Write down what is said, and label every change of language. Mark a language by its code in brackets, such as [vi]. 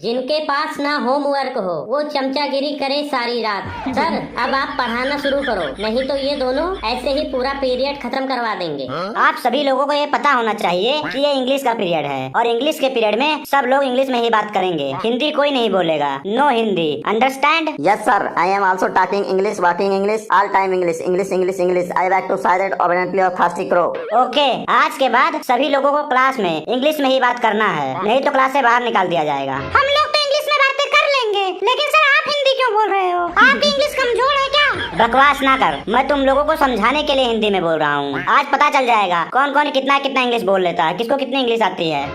[hi] जिनके पास ना होमवर्क हो वो चमचागिरी करे सारी रात। सर अब आप पढ़ाना शुरू करो, नहीं तो ये दोनों ऐसे ही पूरा पीरियड खत्म करवा देंगे। आप सभी लोगों को ये पता होना चाहिए कि ये इंग्लिश का पीरियड है और इंग्लिश के पीरियड में सब लोग इंग्लिश में ही बात करेंगे, हिंदी कोई नहीं बोलेगा। [en] No Hindi, understand? Yes sir, I am also talking English, walking English, all time English, English, English, English. I like to say that obediently of thirsty crow. [hi] Okay, आज के बाद सभी लोगों को क्लास में इंग्लिश में ही बात करना है, नहीं तो क्लास से बाहर निकाल दिया जाएगा। हम लोग तो इंग्लिश में बातें कर लेंगे, लेकिन सर आप हिंदी क्यों बोल रहे हो? आपकी इंग्लिश कमजोर है क्या? बकवास ना कर, मैं तुम लोगों को समझाने के लिए हिंदी में बोल रहा हूँ। आज पता चल जाएगा कौन कौन कितना कितना इंग्लिश बोल लेता है, किसको कितनी इंग्लिश आती है।